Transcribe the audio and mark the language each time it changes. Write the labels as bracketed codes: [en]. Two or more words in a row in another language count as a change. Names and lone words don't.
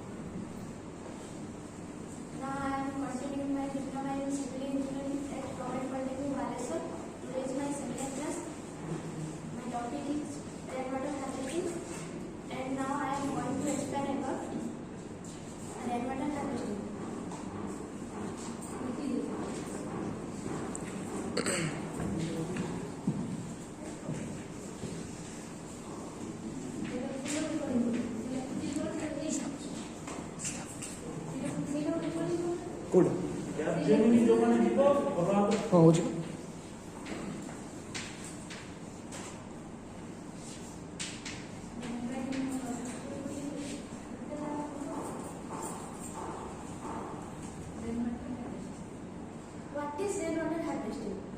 [en] Now I am continuing my diploma in civil engineering at Government Polytechnic Baleswar. Today is my second class. My topic is rainwater harvesting, and now I am going to explain about rainwater harvesting. [or] କୋଉଟା ଯୋଉମାନେ ଯିବ ଭଗବାନ ହଁ ହଉଛି [en] What is rainwater harvesting?